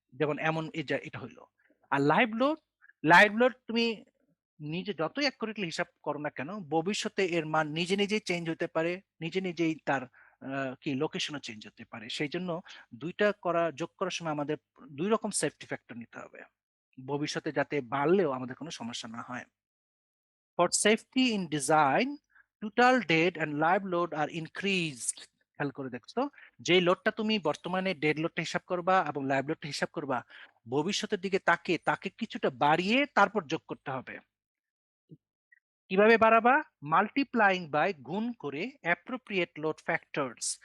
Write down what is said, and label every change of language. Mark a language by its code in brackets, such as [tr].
[bn] যেমন এমন এটা হইলো। আর লাইভ লোড তুমি নিজে যতই অ্যাকুরেটলি হিসাব করো না কেন, ভবিষ্যতে এর মান নিজে নিজেই চেঞ্জ হতে পারে, নিজে নিজেই তার কি লোকেশনও চেঞ্জ হতে পারে। সেই জন্য যোগ করার সময় আমাদের ২ রকম সেফটি ফ্যাক্টর নিতে হবে। ভবিষ্যতে যাতে বাড়লেও আমাদের কোনো সমস্যা না হয়। [en] For safety in design, total dead and live load are increased. [bn] খেয়াল করে দেখছো, যে লোডটা তুমি বর্তমানে ডেড লোডটা হিসাব করবা এবং লাইভ লোডটা হিসাব করবা, ভবিষ্যতের দিকে তাকে কিছুটা বাড়িয়ে তারপর যোগ করতে হবে। কিভাবে বাড়াবা? [en] multiplying by, [bn] গুণ করে [en] Appropriate load factors.